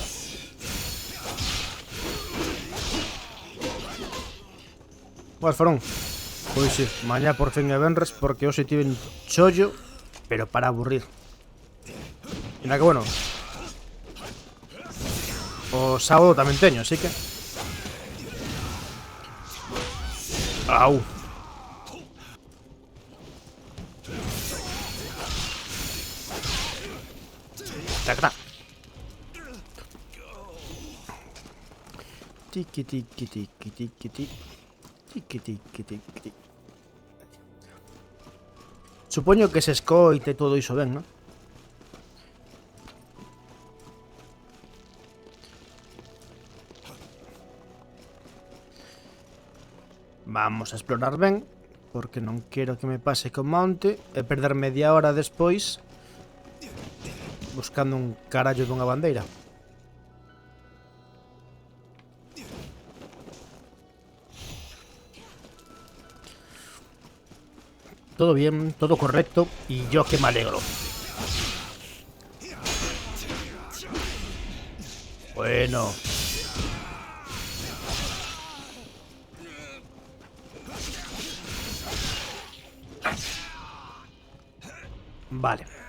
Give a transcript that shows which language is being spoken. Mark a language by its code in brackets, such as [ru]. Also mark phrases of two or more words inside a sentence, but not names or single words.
[gl] Boas, Farón. Pois sí, mañá por fin é venres porque hoxe tiven chollo, pero para aburrir. E na que bueno, o sábado tamén teño, así que... Au. Tacra. Tiki tiki tiki tiki tiki. Tiki tiki tiki. Supoño que se escoite todo iso ben, non? Vamos a explorar ben, porque non quero que me pase como onte e perder media hora despois buscando un carallo dunha bandeira. [es] Todo bien, todo correcto y yo que me alegro. Bueno. Vale.